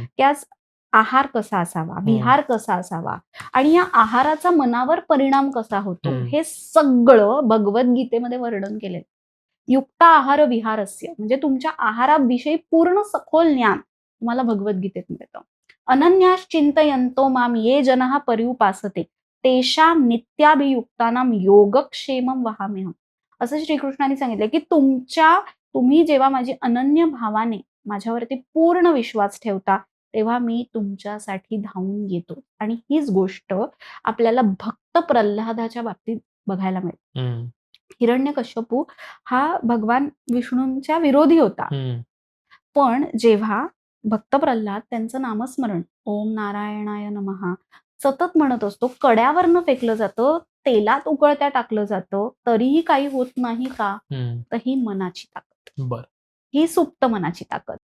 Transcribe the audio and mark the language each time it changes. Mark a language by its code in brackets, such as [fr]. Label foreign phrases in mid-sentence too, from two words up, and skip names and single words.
[mr] की आज आहार कसा असावा, विहार कसा असावा आणि या आहाराचा मनावर परिणाम कसा होतो, हं. हे सगळं भगवद्गीतेमध्ये वर्णन केलंय. [sa] युक्त आहार विहारस्य [mr] म्हणजे तुमच्या आहाराविषयी पूर्ण सखोल ज्ञान तुम्हाला भगवद्गीतेत मिळतं. [sa] अनन्याश्चिंतयन्तो माम ये जनः पर्युपासते तेषां नित्याभियुक्तानां योगक्षेमं वहाम्यहम्. [mr] असं श्रीकृष्णाने सांगितलंय, की तुम्ही जेव्हा माझी अनन्य भावाने माझ्यावरती पूर्ण विश्वास ठेवता, तेव्हा मी तुमच्यासाठी धावून येतो. आणि हीच गोष्ट आपल्याला भक्त प्रल्हादाच्या बाबतीत बघायला मिळते. हम्म. हिरण्यकश्यपू हा भगवान विष्णूंच्या विरोधी होता. हम्म. पण जेव्हा भक्त प्रल्हाद त्यांचं नामस्मरण [sa] ओम नारायणाय नमः [mr] सतत म्हणत असतो, कड्यावरनं फेकलं जातं, तेलात उकळत्या टाकलं जातं, तरीही काही होत नाही का? हम्म. तर ही मनाची ताकद, बर. ही सुप्त मनाची ताकद.